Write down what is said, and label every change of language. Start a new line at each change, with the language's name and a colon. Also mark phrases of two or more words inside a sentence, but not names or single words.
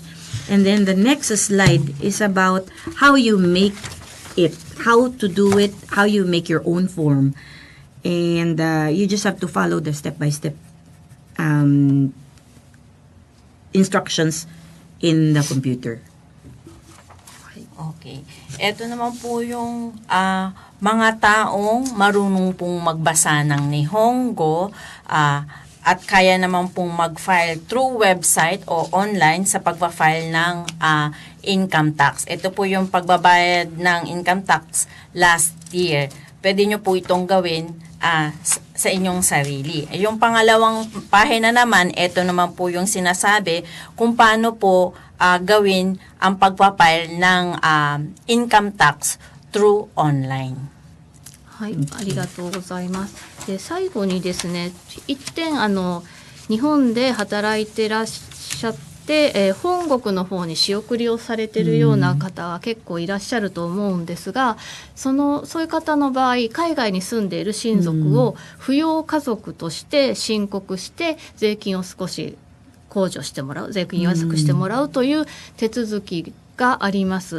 English: And then the next slide is about how you make it, how to do it, how you make your own form. And you just have to follow the step-by-step instructions in the computer. Okay.
Filipino: Ito naman po yung mga taong marunong pong magbasa ng Nihongo at kaya naman pong mag-file
English: through website
Filipino: o online sa pagpa-file ng
English: income tax.
Filipino: Ito po yung pagbabayad ng
English: income tax last year.
Filipino: Pwede nyo po itong gawin sa inyong sarili. Yung pangalawang pahina naman, ito naman po yung sinasabi kung paano po gawin ang pagpapile ng
English: income tax through online.
Japanese: はい、ありがとうございます。で、最後にですね、一点日本で働いてらっしゃって、本国の方に仕送りをされているような方は結構いらっしゃると思うんですが、そういう方の場合、海外に住んでいる親族を扶養家族として申告して税金を少し控除してもらう、税金を安くしてもらうという手続きがあります。